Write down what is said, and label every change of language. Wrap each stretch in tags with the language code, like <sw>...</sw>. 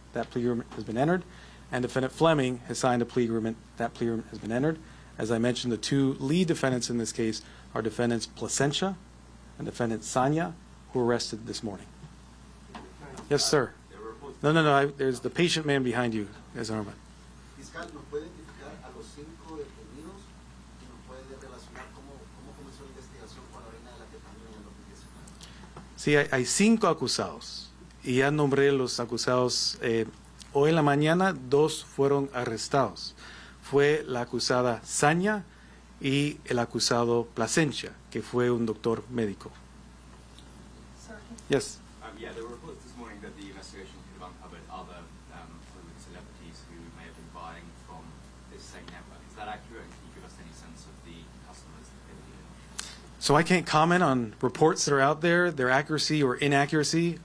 <en>That plea agreement has been entered. And defendant Fleming has signed a plea agreement. That plea agreement has been entered. As I mentioned, the 2 lead defendants in this case are defendants Placentia and defendant Sanya, who were arrested this morning. Yes, sir. No. There's the patient man behind you, as Armand.</en> <es>Fiscal, ¿nos puede identificar a los 5 detenidos y nos puede relacionar cómo comenzó la investigación con la orina de la ketamina en el 2019? Sí, hay 5 acusados y ya nombré los acusados. Hoy en la mañana 2 fueron arrestados. Fue la acusada Sanya y el acusado Placentia, que fue un doctor médico.</es> <en>Sir, Yes. Yeah, there were reports this morning that the investigation could have uncovered other Hollywood celebrities who may have been buying from this same network. Is that accurate? Can you give us any sense of the customers that they were dealing with? So I can't comment on reports that are out there, their accuracy or inaccuracy.</en>